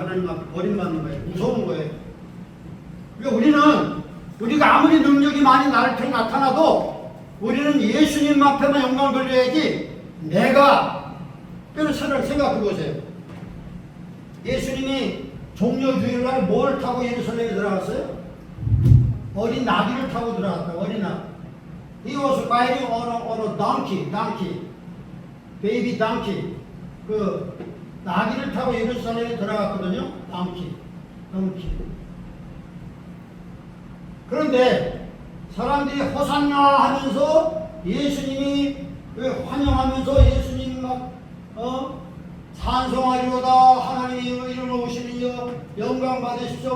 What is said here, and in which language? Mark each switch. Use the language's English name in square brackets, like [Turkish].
[Korean] 하나님 앞에 버림받는 거예요. 무서운 거예요. 그러니까 우리가 아무리 능력이 많이 나한테 나타나도 우리는 예수님 앞에만 영광을 돌려야지. 내가 생각해 보세요. 예수님이 종려주일날 뭘 타고 예루살렘에 들어갔어요? 어린 나귀를 타고 들어갔다. 어린 나귀. [English] He was riding on a donkey. 베이비 donkey. [Korean] 그 나귀를 타고 예루살렘에 들어갔거든요. [English] donkey. [Korean] 그런데 사람들이 호산나 하면서 예수님이 환영하면서 예수님 막 찬송하리로다 하나님의 이름으로 오시니여 영광 받으십시오.